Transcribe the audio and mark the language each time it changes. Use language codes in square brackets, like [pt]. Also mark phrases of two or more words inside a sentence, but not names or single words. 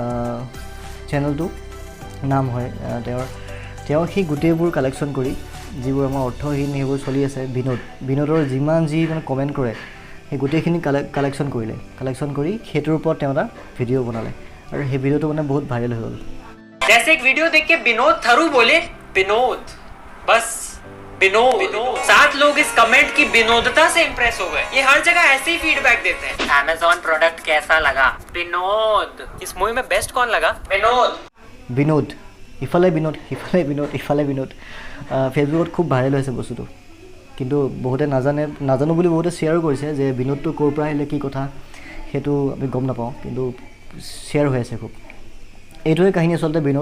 [as] চেনেলটো নাম হয় তেওঁ সেই গোটেইবোৰ কালেকশ্যন কৰি যিবোৰ আমাৰ অৰ্থহীন সেইবোৰ চলি আছে বিনোদৰ যিমান যি মানে কমেণ্ট কৰে সেই গোটেইখিনি কালেকশ্যন কৰি সেইটোৰ ওপৰত তেওঁ এটা ভিডিঅ' বনালে আৰু সেই ভিডিঅ'টো মানে বহুত ভাইৰেল হৈ গ'ল [hi] जैसे एक वीडियो देख के विनोद थरू बोले विनोद बस विनोद 7 लोग इस कमेंट की विनोदता से इंप्रेस हो गए ये हर जगह ऐसे ही फीडबैक देते हैं Amazon प्रोडक्ट कैसा लगा विनोद इस मूवी में बेस्ट कौन लगा [as] বিনোদ ইফালে বিনোদ ফেচবুকত খুব ভাইৰেল হৈছে বস্তুটো কিন্তু বহুতে নাজানো বুলি বহুতে শ্বেয়াৰো কৰিছে যে বিনোদটো ক'ৰ পৰা আহিলে কি কথা সেইটো আমি গম নাপাওঁ কিন্তু শ্বেয়াৰ হৈ আছে খুব এইটোৱে কাহিনী আচলতে